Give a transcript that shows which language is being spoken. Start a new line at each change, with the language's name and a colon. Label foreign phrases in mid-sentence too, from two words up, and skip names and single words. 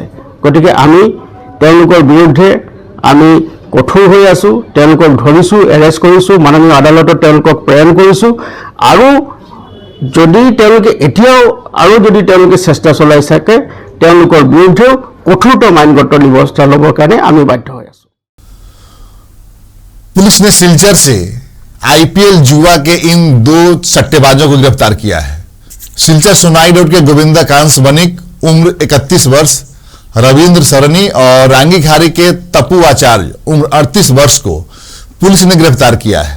Assamese: গতিকে আমি তেওঁলোকৰ বিৰুদ্ধে আমি কঠোৰ হৈ আছোঁ, তেওঁলোকক ধৰিছোঁ, এৰেষ্ট কৰিছোঁ, মাননীয় আদালতত তেওঁলোকক প্ৰেৰণ কৰিছোঁ আৰু যদি তেওঁলোকে এতিয়াও যদি তেওঁলোকে চেষ্টা চলাই থাকে তেওঁলোকৰ বিৰুদ্ধেও কঠোৰতম আইনগত ব্যৱস্থা ল'বৰ কাৰণে আমি বাধ্য হৈ আছোঁ।
Hindi: पुलिस ने सिलचर से आईपीएल जुआ के इन 2 सट्टेबाजों को गिरफ्तार किया है। सिलचर सोनाई रोड के गोविंदा कांस वनिक उम्र 31 वर्ष, रविंद्र सरनी और रांगीखारी के तपु आचार्य उम्र 38 वर्ष को पुलिस ने गिरफ्तार किया है।